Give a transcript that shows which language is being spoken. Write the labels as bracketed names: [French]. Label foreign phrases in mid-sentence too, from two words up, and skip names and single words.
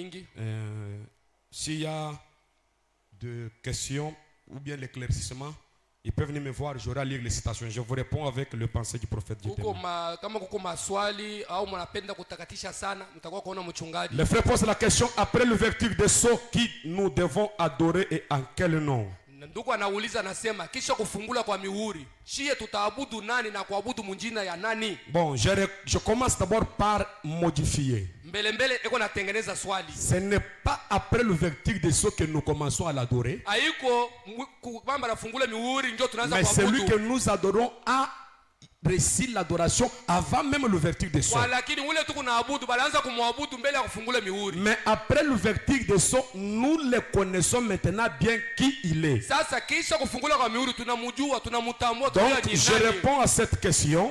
[French] S'il y a des questions ou bien l'éclaircissement, Ils peuvent venir me voir, j'aurai à lire les citations. Je vous réponds avec le pensée du prophète Dieu. Le frère pose la question après l'ouverture des sceaux, qui nous devons adorer et en quel nom? [Swahili] Ndugu anauliza anasema kisha kufungula kwa mihuri shie tutaabudu nani na kuabudu munjina ya nani? [French] Bon, je commence d'abord par modifier. [Swahili] Mbele eko natengeneza swali. [French] Ce n'est pas après l'ouverture des sceaux que nous commençons à l'adorer. [Swahili] Haiko kwamba nafungula mihuri ndio tunaanza kuabudu. [French] Mais celui que nous adorons a réussi l'adoration avant même l'ouverture des sceaux. Mais après l'ouverture des sceaux, nous le connaissons maintenant bien qui il est. Donc je réponds à cette question.